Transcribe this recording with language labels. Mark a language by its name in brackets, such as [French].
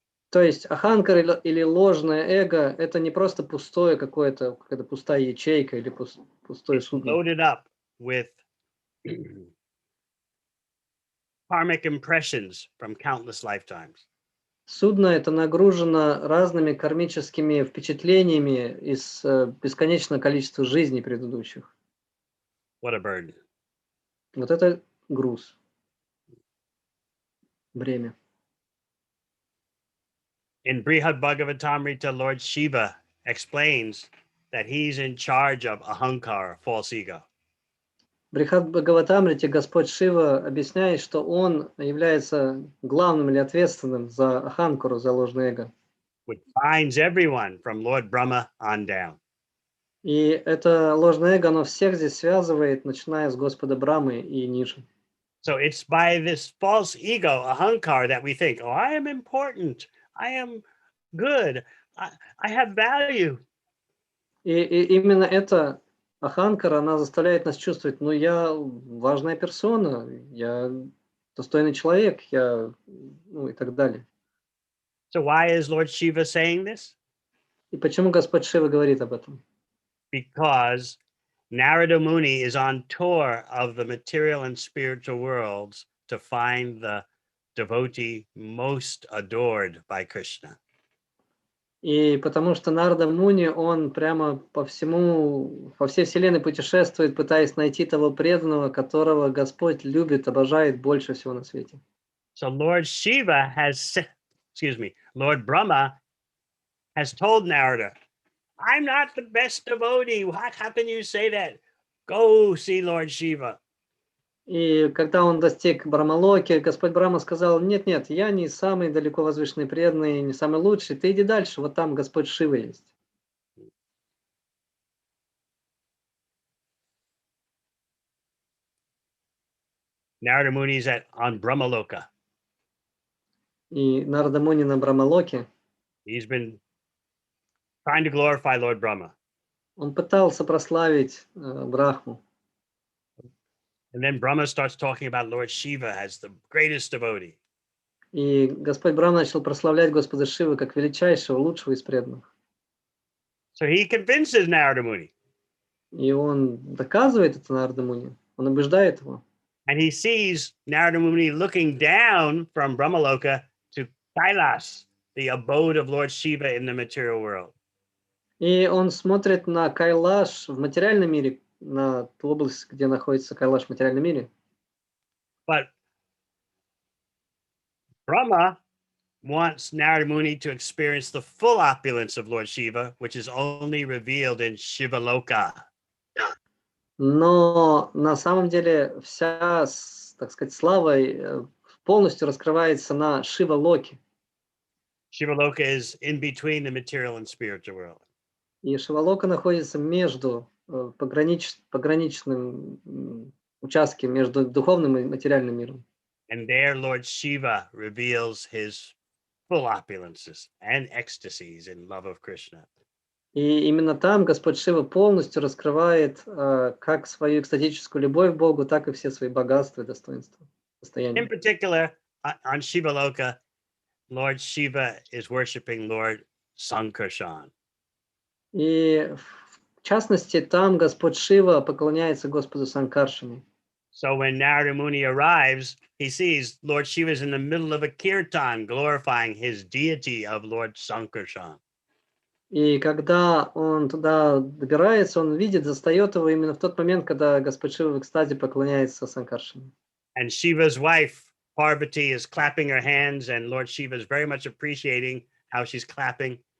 [Russian] То есть аханкар или ложное эго – это не просто пустое какое-то, какая-то пустая ячейка или пустое судно. [English] Loaded up with karmic impressions from countless lifetimes. [Russian] Судно это нагружено разными кармическими впечатлениями из бесконечного количества жизней предыдущих. [English] What a burden. [Russian] Вот это груз, бремя. [English] In Brihad Bhagavatamrita, Lord Shiva explains that he's in charge of ahankara, false ego. [Russian] В Брихад Бхагаватамрите Господь Шива объясняет, что Он является главным или ответственным за аханкару, за ложное эго. [English] Which binds everyone from Lord Brahma on down. [Russian] И это ложное эго, оно всех здесь связывает, начиная с Господа Брамы и ниже. [English] So it's by this false ego, ahankar, that we think, oh, I am important, I am good, I have value. [Russian] И именно эта аханкара, она заставляет нас чувствовать, ну, я важная персона, я достойный человек, я, ну, и так далее. [English] So why is Lord Shiva saying this? [Russian] И почему Господь Шива говорит об этом? [English] Because Narada Muni is on tour of the material and spiritual worlds to find the devotee most adored by Krishna. [Russian] И потому что Нарада Муни, он прямо по всей вселенной путешествует, пытаясь найти того преданного, которого Господь любит, обожает больше всего на свете. [English] So Lord Shiva excuse me, Lord Brahma has told Narada, I'm not the best devotee. How can you say that? Go see Lord Shiva. [Russian] И когда он достиг Брамалоки, Господь Брахма сказал: нет, я не самый далеко возвышенный преданный, не самый лучший, ты иди дальше, вот там Господь Шива есть. [English] Narada Muni is on Brahmaloka. [Russian] И Нарада Муни на Брамалоке, [English] He's been trying to glorify Lord Brahma. [Russian] он пытался прославить Брахму. [English] And then Brahma starts talking about Lord Shiva as the greatest devotee. [Russian] И Господь Брахма начал прославлять Господа Шивы как величайшего, лучшего из преданных. [English] So he convinces Narada Muni. [Russian] И он доказывает это Нарада Муни, он убеждает его. [English] And he sees Narada Muni looking down from Brahmaloka to Kailas, the abode of Lord Shiva in the material world. [Russian] И он смотрит на Кайлаш в материальном мире, на ту область, где находится Кайлаш в материальном мире. [English] But Brahma wants Narada Muni to experience the full opulence of Lord Shiva, which is only revealed in Shivaloka. [Russian] Но на самом деле вся, так сказать, слава полностью раскрывается на Шива-Локе. [English] Shivaloka is in between the material and spiritual world. [Russian] И Шива-Лока находится между пограничным участке между духовным и материальным миром. [English] And there Lord Shiva reveals his full opulences and ecstasies in love of Krishna. [Russian] И именно там Господь Шива полностью раскрывает как свою экстатическую любовь к Богу, так и все свои богатства и достоинства, [English] In [Russian] состояния. [English] particular, on Shivaloka, Lord Shiva is worshiping Lord Sankarshan. [Russian] И в частности, там Господь Шива поклоняется Господу Санкаршине. [English] So when Narada Muni arrives, he sees Lord Shiva is in the middle of a kirtan glorifying his deity of Lord Sankarshan. [Russian] И когда он туда добирается, он видит, застает его именно в тот момент, когда Господь Шива в экстазе поклоняется Санкаршине. [English] And Shiva's wife, Parvati, is clapping her hands, and Lord Shiva is very much appreciating how she's clapping